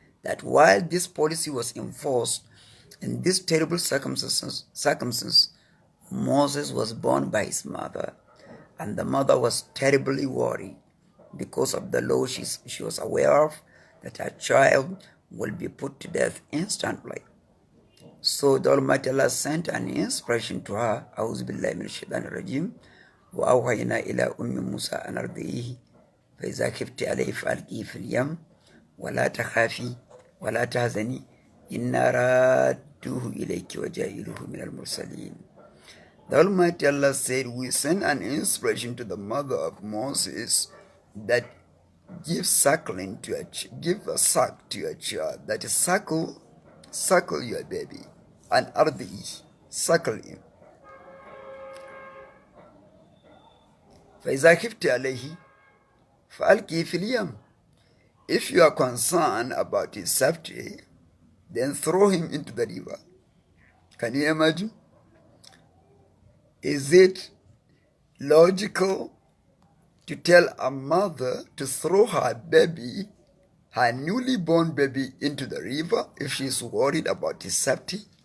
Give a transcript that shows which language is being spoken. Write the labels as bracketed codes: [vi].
[en] That while this policy was enforced in these terrible circumstances, Moses was born by his mother, and the mother was terribly worried because of the law she was aware of, that her child will be put to death instantly. So the Almighty Allah sent an inspiration to her. [ar] أعوذ بالله من الشيطان الرجيم وأوحينا إلى أم موسى أن أرضعيه فإذا خفت عليه فألقيه في اليم ولا تخافي ولا تحزني إنا رادوه إليك وجاعلوه من المرسلين. [en] The Almighty Allah said, we sent an inspiration to the mother of Moses that give suckling to give a suck to your child. That is, suckle your baby, and ardi, suckle him. [ar] فإذا خفت عليه فألقيه في اليم. [en] If you are concerned about his safety, then throw him into the river. Can you imagine? Is it logical to tell a mother to throw her baby, her newly born baby, into the river if she is worried about his safety?